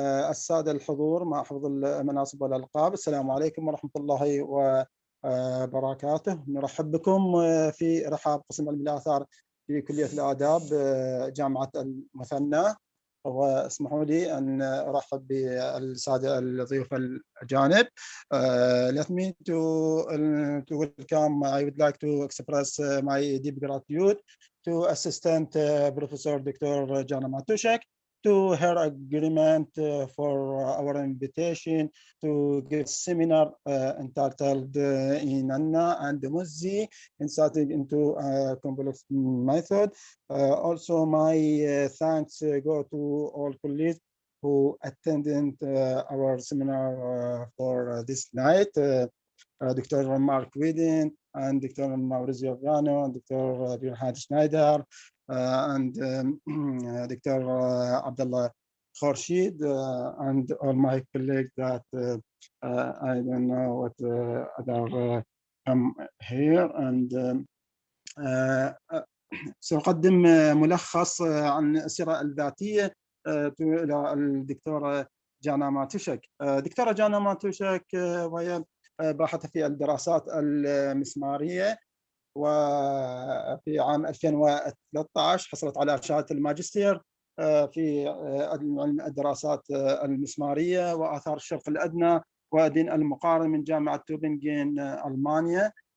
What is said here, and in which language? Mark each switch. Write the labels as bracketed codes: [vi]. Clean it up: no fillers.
[ar] السادة الحضور مع حفظ المناصب والألقاب، السلام عليكم ورحمة الله وبركاته. نرحب بكم في رحاب قسم علم الآثار في كلية الآداب جامعة المثنى، واسمحوا لي أن أرحب بالسادة الضيوف الأجانب. [en] Let me to welcome. I would like to express my deep gratitude to Assistant Professor Dr. Jana Matuszak to her agreement for our invitation to give seminar entitled Inanna and Dumuzi, Insighting into a Complex Method. Also, my thanks go to all colleagues who attended our seminar for this night. Dr. Mark Widin and Dr. Maurizio Viano and Dr. Bernhard Schneider and Dr. Abdullah Khorshid and all my colleagues that I don't know what other come here. [ar] And سأقدم ملخص عن السيرة الذاتية إلى الدكتورة جانا ماتوشاك. دكتورة جانا ماتوشاك وهي باحثة في الدراسات المسمارية، وفي عام 2013 حصلت على شهادة الماجستير في علم الدراسات المسمارية وآثار الشرق الأدنى ودين المقارن من جامعة تيوبنگن ألمانيا.